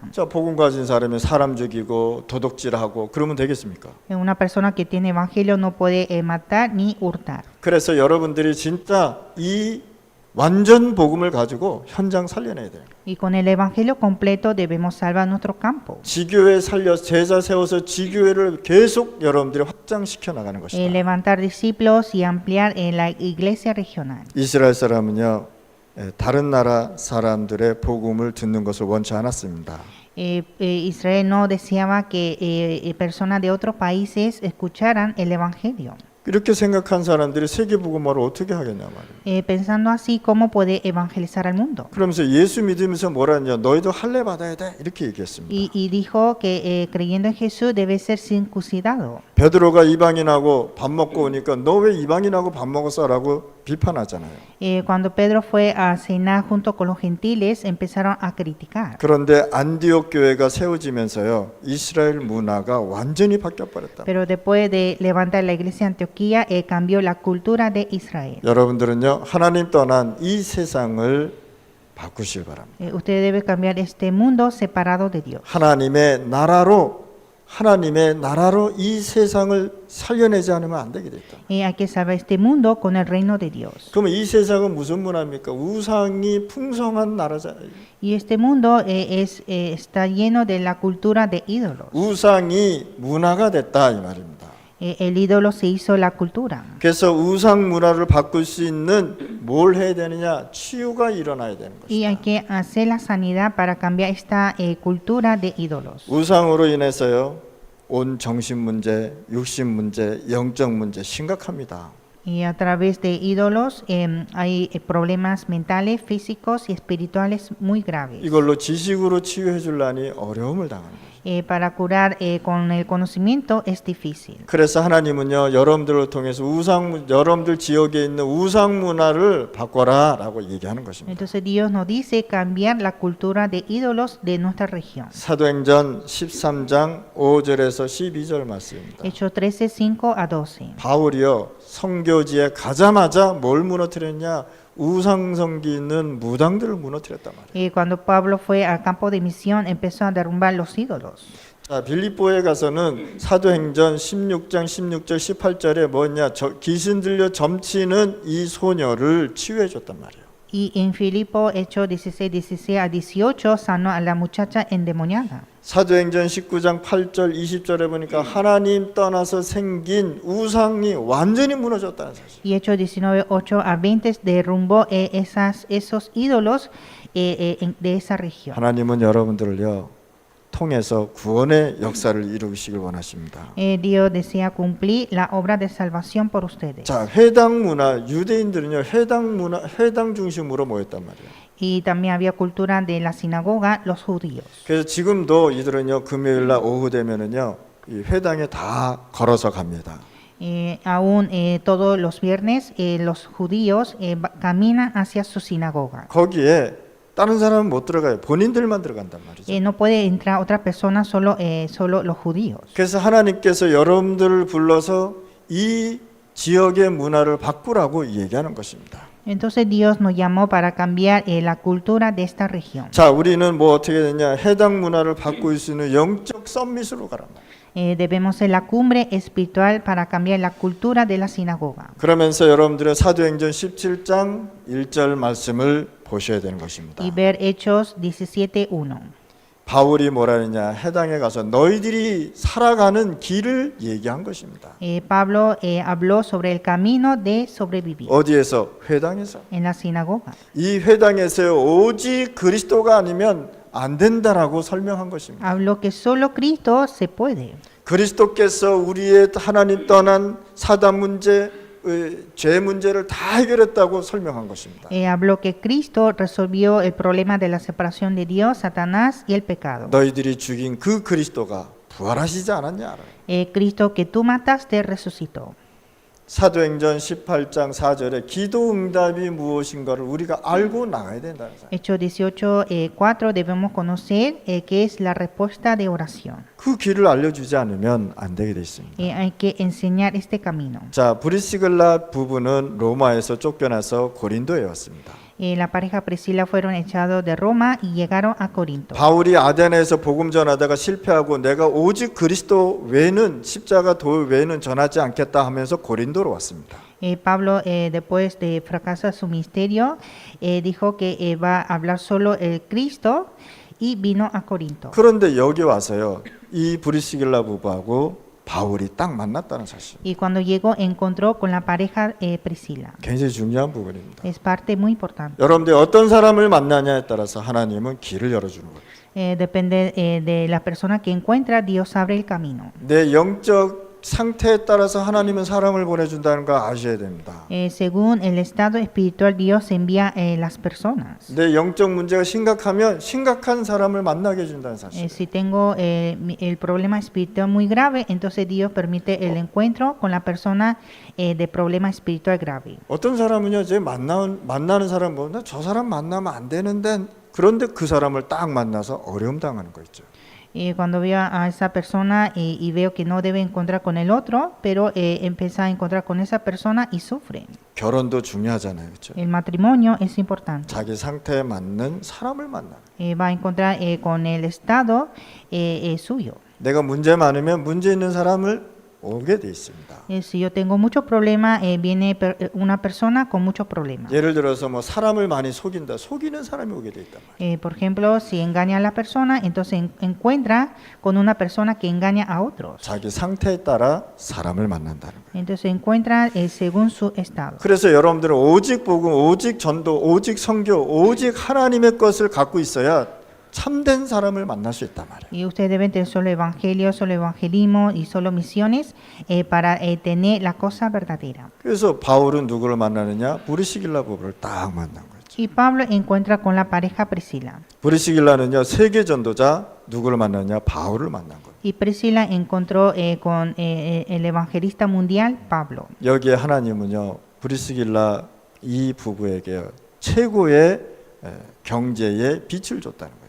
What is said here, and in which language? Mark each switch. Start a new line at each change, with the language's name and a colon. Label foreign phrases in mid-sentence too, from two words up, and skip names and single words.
Korean: 자, 복음 가진 사람이 사람 죽이고 도둑질하고 그러면 되겠습니까?
Spanish: Una persona que tiene evangelio no puede matar ni hurtar.
Korean: 그래서 여러분들이 진짜 이 완전 복음을 가지고 현장 살려내야 돼요.
Spanish: Y con el evangelio completo debemos salvar nuestro campo.
Korean: 지교회 살려 제자 세워서 지교회를 계속 여러분들이 확장시켜 나가는 것이다.
Spanish: Levantar discípulos y ampliar la iglesia regional.
Korean: 이스라엘 사람은요 다른 나라 사람들의 복음을 듣는 것을 원치 않았습니다.
Spanish: Israel no deseaba que personas de otros países escucharan el evangelio.
Korean: 이렇게 생각한 사람들이 세계복음화를 어떻게 하겠냐 말이에요.
Spanish: Pensando así, ¿cómo puede evangelizar al mundo?
Korean: 그러면서 예수 믿으면서 뭐라 했냐? 너희도 할례 받아야 돼 이렇게 얘기했습니다.
Spanish: Y dijo que creyendo en Jesús debe ser circuncidado.
Korean: 베드로가 이방인하고 밥 먹고 오니까 너 왜 이방인하고 밥 먹었어라고 비판하잖아요.
Spanish: Cuando Pedro fue a cenar junto con los gentiles, empezaron a criticar.
Korean: 그런데 안디옥 교회가 세워지면서요 이스라엘 문화가 완전히 바뀌어 버렸다.
Spanish: Pero después de levantar la iglesia de Antioquía, cambió la cultura de Israel.
Korean: 여러분들은요 하나님 떠난 이 세상을 바꾸실 바랍니다.
Spanish: Usted debe cambiar este mundo separado de Dios.
Korean: 하나님의 나라로 하나님의 나라로 이 세상을 살려내지 않으면 안 되게 됐다.
Spanish: Hay que salvar este mundo con el reino de Dios.
Korean: 그러면 이 세상은 무슨 문화입니까? 우상이 풍성한 나라잖아요.
Spanish: Y este mundo está lleno de la cultura de ídolos.
Korean: 우상이 문화가 됐다 이 말입니다.
Spanish: El ídolo se hizo la cultura.
Korean: 그래서 우상 문화를 바꿀 수 있는 뭘 해야 되느냐? 치유가 일어나야 되는
Spanish: Y hay
Korean: 것이다.
Spanish: que hacer la sanidad para cambiar esta cultura de ídolos.
Korean: 우상으로 인해서요. 온 정신 문제, 육신 문제, 영적 문제 심각합니다.
Spanish: Y a través de ídolos hay problemas mentales, físicos y espirituales muy graves.
Korean: 이걸로 지식으로 치유해 줄라니 어려움을 당하는 거죠.
Spanish: Para curar con el conocimiento es difícil.
Korean: 그래서 하나님은요, 여러분들을 통해서 여러분들 지역에 있는 우상 문화를 바꿔라라고 얘기하는 것입니다.
Spanish: Entonces Dios nos dice cambiar la cultura de ídolos de nuestra región.
Korean: 사도행전 13장 5절에서 12절 말씀입니다.
Spanish: Hechos 13, 5 a 12.
Korean: 바울이요, 선교지에 가자마자 뭘 무너뜨렸냐? 우상 섬기는 무당들을 무너뜨렸단 말이에요.
Spanish: Cuando Pablo fue al campo de misión empezó a derrumbar los ídolos.
Korean: 자, 빌립보에 가서는 사도행전 16장 16절 18절에 뭐냐? 귀신 들려 점치는 이 소녀를 치유해 줬단 말이에요.
Spanish: Y en Filipo, Hechos 16, 16 a 18, sanó a la muchacha endemoniada.
Korean: 사도행전 19장 8절 20절에 보니까 하나님 떠나서 생긴 우상이 완전히 무너졌다는 사실.
Spanish: Y Hechos 19, 8 a 20 derrumbó esos ídolos de esa región.
Korean: 하나님은 여러분들을요 통해서 구원의 역사를 이루시길 원하십니다.
Spanish: Dios desea cumplir la obra de salvación por ustedes.
Korean: 자, 회당 문화, 유대인들은요 회당 중심으로 모였단 말이에요.
Spanish: Y también había cultura de la sinagoga, los judíos.
Korean: 그래서 지금도 이들은요 금요일 날 오후 되면은요 이 회당에 다 걸어서 갑니다.
Spanish: Aún todos los viernes los judíos caminan hacia su sinagoga.
Korean: 거기에 다른 사람은 못 들어가요. 본인들만 들어간단 말이죠.
Spanish: No puede entrar otra persona, solo los judíos.
Korean: 그래서 하나님께서 여러분들을 불러서 이 지역의 문화를 바꾸라고 얘기하는 것입니다.
Spanish: Entonces Dios nos llamó para cambiar la cultura de esta región.
Korean: 자, 우리는 뭐 어떻게 되냐? 해당 문화를 바꿀 수 있는 영적 썸밋으로 가란 말이에요.
Spanish: Debemos ser la cumbre espiritual para cambiar la cultura de la sinagoga.
Korean: 그러면서 여러분들의 사도행전 17장 1절 말씀을 보셔야 되는 것입니다.
Spanish: Y ver Hechos 17:1.
Korean: 바울이 뭐라 했냐? 해당에 가서 너희들이 살아가는 길을 얘기한 것입니다.
Spanish: Pablo habló sobre el camino de sobrevivir
Korean: 어디에서? 회당에서.
Spanish: en la sinagoga.
Korean: 이 회당에서 오직 그리스도가 아니면 안 된다라고 설명한 것입니다.
Spanish: Habló que solo Cristo se puede.
Korean: 그리스도께서 우리의 하나님 떠난 사단 문제, 죄 문제를 다 해결했다고 설명한 것입니다.
Spanish: Habló que Cristo resolvió el problema de la separación de Dios, Satanás y el pecado.
Korean: 너희들이 죽인 그 그리스도가 부활하시지 않았냐?
Spanish: Cristo que tú mataste resucitó.
Korean: 사도행전 18장 4절에 기도 응답이 무엇인가를 우리가 알고 나가야 된다는 사실.
Spanish: Hechos 18:4 debemos conocer qué es la respuesta de oración.
Korean: 그 길을 알려주지 않으면 안 되게 돼 있습니다.
Spanish: Hay que enseñar este camino.
Korean: 자, 브리스길라 부부는 로마에서 쫓겨나서 고린도에 왔습니다.
Spanish: La pareja Priscila fueron echados de Roma y llegaron a Corinto.
Korean: 바울이 아데나에서 복음 전하다가 실패하고 내가 오직 그리스도 외에는 십자가 도 외에는 전하지 않겠다 하면서 고린도로 왔습니다.
Spanish: Pablo, después de fracasar su ministerio, dijo que va a hablar solo el Cristo y vino a Corinto.
Korean: 그런데 여기 와서요, 이 브리스길라 부부하고 바울이 딱 만났다는 사실.
Spanish: Y cuando llegó encontró con la pareja Priscila.
Korean: 굉장히 중요한 부분입니다.
Spanish: Es parte muy importante.
Korean: 여러분들이 어떤 사람을 만나냐에 따라서 하나님은 길을 열어주는 거예요.
Spanish: Depende de la persona que encuentra, Dios abre el camino.
Korean: 내 영적 상태에 따라서 하나님은 사람을 보내준다는 거 아셔야 됩니다.
Spanish: Según el estado espiritual, Dios envía las personas.
Korean: 내 영적 문제가 심각하면 심각한 사람을 만나게 해준다는 사실.
Spanish: Si tengo el problema espiritual muy grave, entonces Dios permite el encuentro con la persona de problema espiritual grave.
Korean: 어떤 사람은요, 제 만나는 사람 보면 저 사람 만나면 안 되는데 그런데 그 사람을 딱 만나서 어려움 당하는 거 있죠.
Spanish: Cuando veo a esa persona y veo que no debe encontrar con el otro, pero empieza a encontrar con esa persona y sufre.
Korean: 결혼도 중요하잖아요, 그렇죠?
Spanish: El matrimonio es importante.
Korean: 자기 상태에 맞는 사람을 만나.
Spanish: Va a encontrar con el estado suyo.
Korean: 내가 문제 많으면 문제 있는 사람을 오게 돼 있습니다.
Spanish: Si yo tengo muchos problemas, viene una persona con muchos problemas.
Korean: 예를 들어서 뭐 사람을 많이 속인다. 속이는 사람이 오게 돼 있단 말이에요.
Spanish: Por ejemplo, si engaña a la persona, entonces encuentra con una persona que engaña a otros.
Korean: 자기 상태에 따라 사람을 만난다는 거예요.
Spanish: Entonces encuentra según su estado.
Korean: 그래서 여러분들은 오직 복음, 오직 전도, 오직 선교, 오직 하나님의 것을 갖고 있어야 참된 사람을 만날 수 있단 말이에요.
Spanish: Y ustedes deben tener solo evangelio, solo evangelismo y solo misiones para tener la cosa verdadera.
Korean: 그래서 바울은 누구를 만나느냐? 브리시길라 부부를 딱 만난 거죠.
Spanish: Y Pablo encuentra con la pareja Priscila.
Korean: 브리시길라는요 세계 전도자 누구를 만났냐? 바울을 만난 거예요.
Spanish: Y Priscila encontró con el evangelista mundial Pablo.
Korean: 여기에 하나님은요 브리시길라 이 부부에게 최고의 경제의 빛을 줬다는 거예요.